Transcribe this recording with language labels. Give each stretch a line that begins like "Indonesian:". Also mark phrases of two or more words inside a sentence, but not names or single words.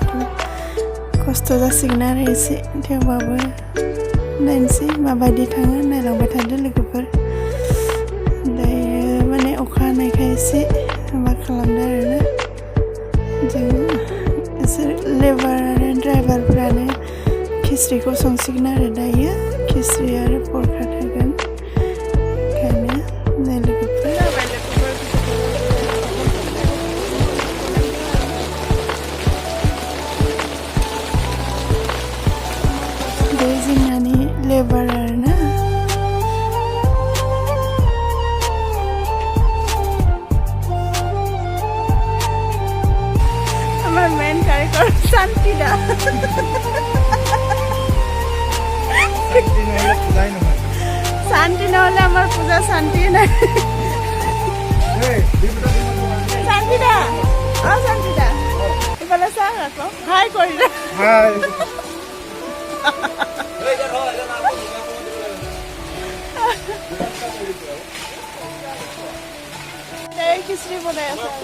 Bodo: खस्थ' जासिगोन आरो एसे थेवबाबो नायनोसै माबायदि थाङो नायलांबाय थादो लोगोफोर दायो माने अखा हानायखाय एसे माबा खालामदो आरोना जों एसे लेबार आरो ड्राइभारफ्रानो खिस्रिखौ संसिगोन आरो दायो खिस्रि आरो परका थागोन ओंखायनो नाय लोगोफोर जोंहानि लेबार आरोना
Bangla: আমার মেন কারিগর শান্তিদা শান্তি নহলে আমার পূজা শান্তি নাই শান্তিদা শান্তিদা এবারে চাহ রাখো হাই করিলা হাই
Hindi: खिचड़ी बनाया